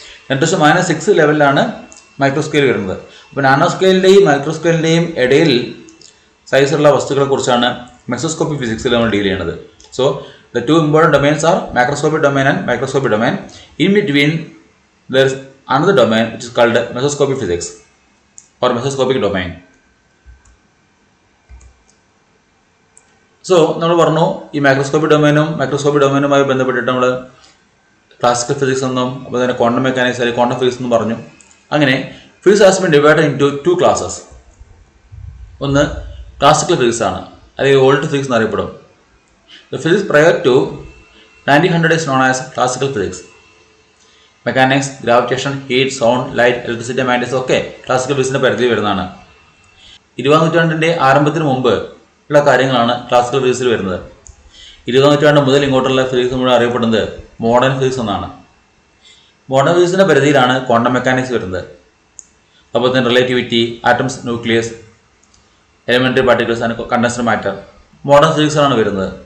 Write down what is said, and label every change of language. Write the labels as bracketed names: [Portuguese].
[Malayalam] 10⁻⁶ ലെവലിലാണ് മൈക്രോസ്കെയിൽ വരുന്നത്. അപ്പോൾ നാനോസ്കെയിലിൻ്റെയും മൈക്രോസ്കെയിലിൻ്റെയും ഇടയിൽ സൈസുള്ള വസ്തുക്കളെ കുറിച്ചാണ് മെസോസ്കോപ്പിക് ഫിസിക്സിൽ നമ്മൾ ഡീൽ ചെയ്യുന്നത്. [English] So the two important domains are macroscopic domain and microscopic domain. In between there is another domain which is called mesoscopic physics or mesoscopic domain. [Malayalam] So നമ്മൾ പറഞ്ഞു ഈ മൈക്രോസ്കോപ്പിക് ഡൊമൈനുമായി ബന്ധപ്പെട്ടിട്ട് നമ്മൾ ക്ലാസിക്കൽ ഫിസിക്സ് എന്നും അതുപോലെ തന്നെ ക്വാണ്ടം മെക്കാനിക്സ് അല്ലെങ്കിൽ quantum physics എന്നും പറഞ്ഞു. അങ്ങനെ [English] Physics has been divided into 2 classes. [Malayalam] ഒന്ന് ക്ലാസിക്കൽ ഫിസിക്സ് ആണ്, അല്ലെങ്കിൽ old physics എന്നറിയപ്പെടും. [English] The physics prior to 1900 is known as classical physics. [Malayalam] Mechanics, gravitation, heat, sound, light, electricity, magnetics ഒക്കെ ക്ലാസിക്കൽ ഫിസിക്സിൻ്റെ പരിധിയിൽ വരുന്നതാണ്. 20ാം നൂറ്റാണ്ടിൻ്റെ ആരംഭത്തിന് മുമ്പ് ഉള്ള കാര്യങ്ങളാണ് ക്ലാസിക്കൽ ഫിസിക്സിൽ വരുന്നത്. 20ാം നൂറ്റാണ്ട് മുതൽ ഇങ്ങോട്ടുള്ള ഫിസിക്സ് മുഴുവൻ അറിയപ്പെടുന്നത് മോഡേൺ ഫിസിക്സ് എന്നാണ്. മോഡേൺ ഫിസിക്സിൻ്റെ പരിധിയിലാണ് ക്വാണ്ടം മെക്കാനിക്സ് വരുന്നത്. അതുപോലെ തന്നെ relativity, atoms, nucleus, elementary particles and condensed matter modern ഫിസിക്സിലാണ് വരുന്നത്.